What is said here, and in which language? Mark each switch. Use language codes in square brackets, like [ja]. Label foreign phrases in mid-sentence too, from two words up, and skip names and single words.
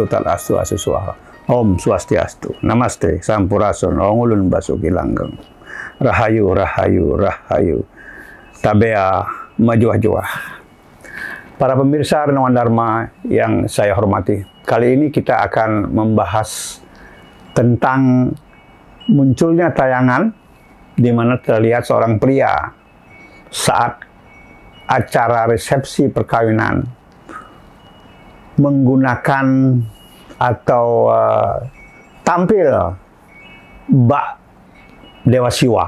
[id] Tadastu Asuswaha, [ban] Om Swastiastu, [id] Namaste, Sampurasun, Om Ulun Basuki Langgeng, [jv] Rahayu, Rahayu, Rahayu, [id] Tabea, Majuah-juah. Para pemirsa Renawan Dharma yang saya hormati, kali ini kita akan membahas tentang munculnya tayangan di mana terlihat seorang pria saat acara resepsi perkawinan menggunakan atau tampil bak Dewa Siwa.